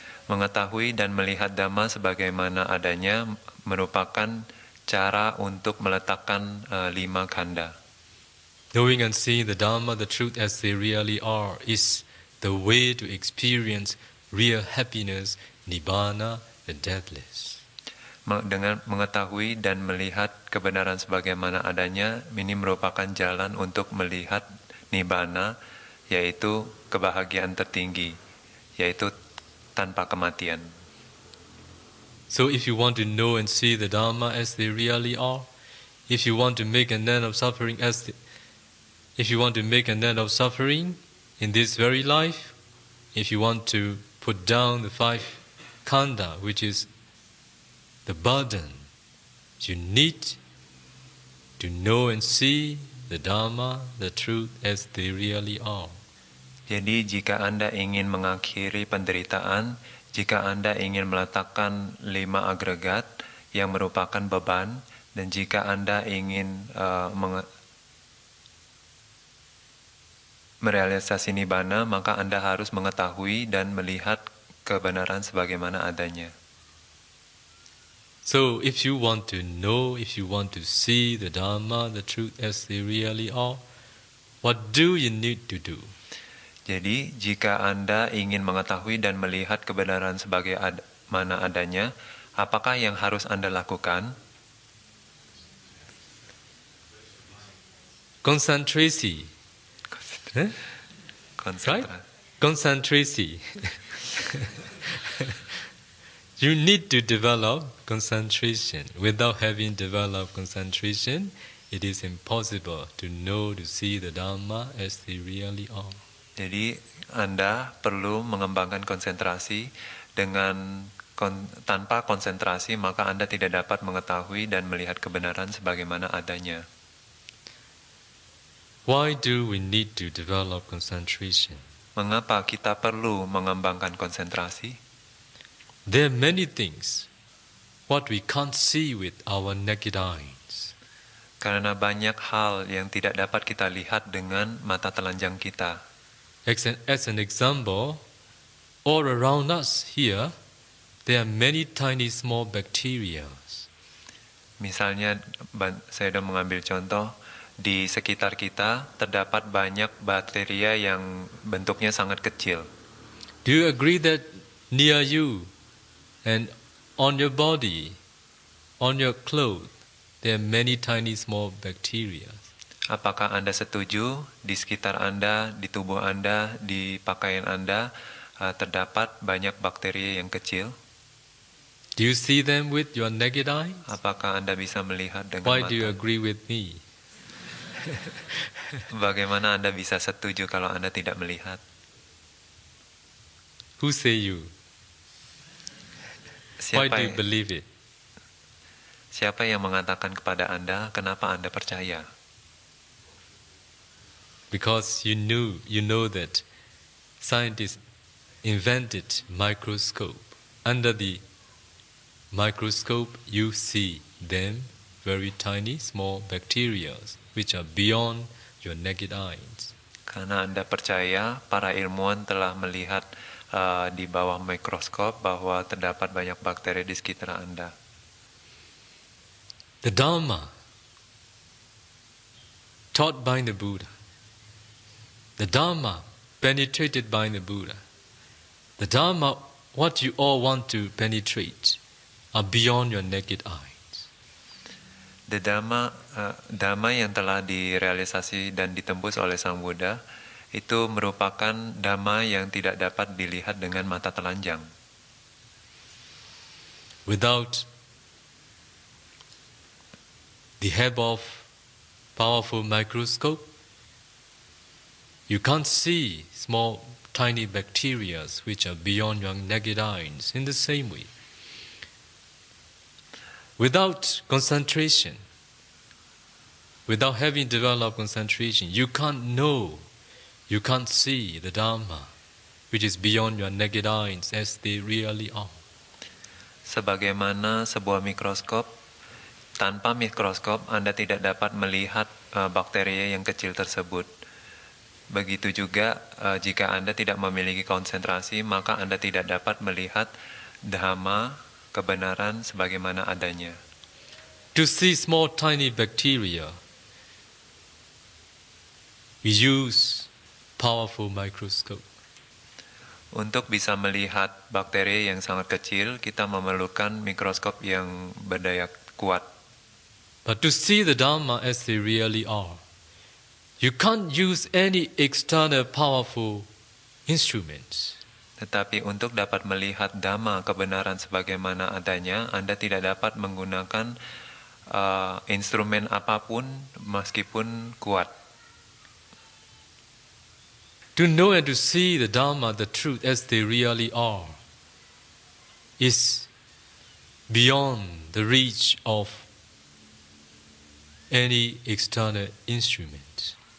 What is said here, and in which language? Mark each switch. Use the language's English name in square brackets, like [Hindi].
[Indonesian] Mengetahui dan melihat Dhamma sebagaimana adanya merupakan cara untuk meletakkan 5 khandha. [English] Knowing and seeing the Dharma, the truth as they really are, is the way to experience real happiness, Nibbana, the deathless. [Indonesian] Dengan mengetahui dan melihat kebenaran sebagaimana adanya, ini merupakan jalan untuk melihat Nibbana, yaitu kebahagiaan tertinggi, yaitu tanpa kematian. [English] So if you want to know and see the Dharma as they really are, if you want to make an end of suffering if you want to make an end of suffering in this very life, if you want to put down the five khandha, which is the burden, you need to know and see the Dharma, the truth as they really are. [Indonesian] Jadi jika Anda ingin mengakhiri penderitaan, jika Anda ingin meletakkan 5 agregat yang merupakan beban, dan jika Anda ingin merealisasi Nibbana, maka Anda harus mengetahui dan melihat kebenaran sebagaimana adanya. [English] So if you want to know, if you want to see the Dharma, the truth as they really are, what do you need to do? [Indonesian] Jadi, jika Anda ingin mengetahui dan melihat kebenaran sebagai mana adanya, apakah yang harus Anda lakukan? Konsentrasi. Huh? [English] Right? [Indonesian] Konsentrasi. Konsentrasi. [English] You need to develop concentration. Without having developed concentration, it is impossible to know, to see the Dhamma as they really are. [Indonesian] Jadi, Anda perlu mengembangkan konsentrasi. Dengan tanpa konsentrasi, maka Anda tidak dapat mengetahui dan melihat kebenaran sebagaimana adanya. [English] Why do we need to develop concentration? [Indonesian] Mengapa kita perlu mengembangkan konsentrasi? [English] There are many things what we can't see with our naked eyes. [Indonesian] Karena banyak hal yang tidak dapat kita lihat dengan mata telanjang kita. [English] As an example, all around us here, there are many tiny small bacteria. [Indonesian] Misalnya, saya sudah mengambil contoh, di sekitar kita terdapat banyak bakteria yang bentuknya sangat kecil. [English] Do you agree that near you and on your body, on your clothes, there are many tiny small bacteria? [Indonesian] Apakah Anda setuju di sekitar Anda, di tubuh Anda, di pakaian Anda terdapat banyak bakteri yang kecil? [English] Do you see them with your naked eye? [Indonesian] Apakah Anda bisa melihat dengan [English] Why [Indonesian] mata? [English] do you agree with me? [Indonesian] Bagaimana Anda bisa setuju kalau Anda tidak melihat? [English] Who say you? Why do you [Indonesian] Siapa, [English] believe it? [Indonesian] siapa yang mengatakan kepada Anda, kenapa Anda percaya? [English] Because you know that scientists invented microscope. Under the microscope, you see them, very tiny, small bacteria, which are beyond your naked eyes. [Indonesian] Karena Anda percaya, para ilmuwan telah melihat di bawah mikroskop bahwa terdapat banyak bakteri di sekitar Anda. [English] The Dharma taught by the Buddha, the Dharma penetrated by the Buddha, the Dharma what you all want to penetrate are beyond your naked eyes. [Indonesian] The Dhamma yang telah direalisasi dan ditembus oleh Sang Buddha itu merupakan Dhamma yang tidak dapat dilihat dengan mata telanjang. [English] Without the help of powerful microscope, you can't see small tiny bacteria which are beyond your naked eyes. In the same way, without concentration, without having developed concentration, you can't know, you can't see the Dhamma which is beyond your naked eyes as they really are. [Indonesian] Sebagaimana sebuah mikroskop, tanpa mikroskop Anda tidak dapat melihat bakteri yang kecil tersebut. Begitu juga jika Anda tidak memiliki konsentrasi, maka Anda tidak dapat melihat Dhamma, kebenaran sebagaimana adanya. [English] To see small tiny bacteria, we use powerful microscope. [Indonesian] Untuk bisa melihat bakteri yang sangat kecil, kita memerlukan mikroskop yang berdaya kuat. [English] But to see the Dhamma as they really are, you can't use any external powerful instruments. [Indonesian] Tetapi untuk dapat melihat Dhamma, kebenaran sebagaimana adanya, Anda tidak dapat menggunakan instrumen apapun meskipun kuat. [English] To know and to see the Dhamma, the truth as they really are, is beyond the reach of any external instrument.